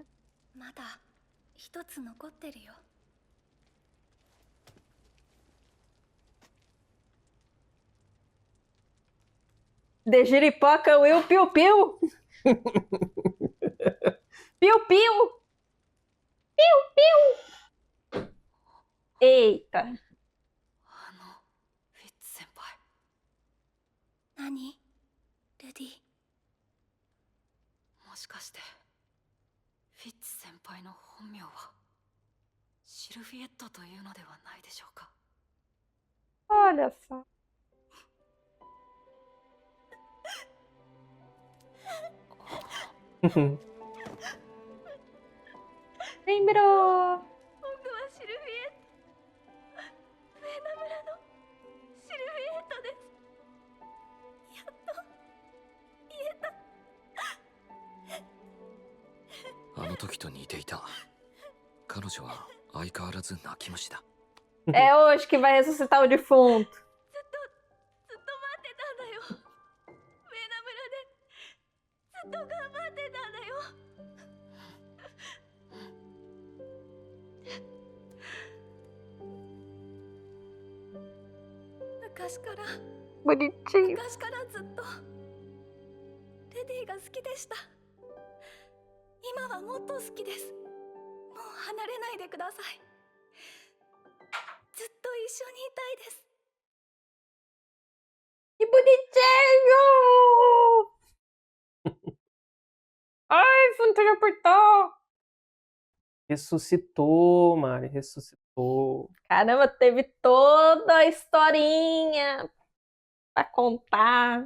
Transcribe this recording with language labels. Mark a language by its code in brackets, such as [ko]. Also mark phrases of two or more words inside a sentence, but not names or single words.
[ja] まだ一つ残ってるよ。 [pt] De giripoca, Will Piu Piu! Piu Piu! Piu Piu! Eita! [ja] フィッツ先輩。何？ルディ。もしかしてフィッツ先輩の本名はシルフィエットというのではないでしょうか。 [pt] Olha só. Lembrou! [ja] 僕はシルフィエット。上野村のシルフィエットです。やっと言えた。あの時と似ていた。彼女は相変わらず泣き虫だ。 [pt] É hoje que vai ressuscitar o defunto. [ja] ずっと待ってたんだよ。上野村でずっと頑張ってたんだよ。昔から [pt] Bonitinho. [ja] 昔からずっとレディが好きでした。今はもっと好きです。もう離れないでください。ずっと一緒にいたいです。 [pt] Que bonitinho! Ai, Fantasia apertou! Ressuscitou, Mari, ressuscitou. Caramba, teve toda a historinha pra contar.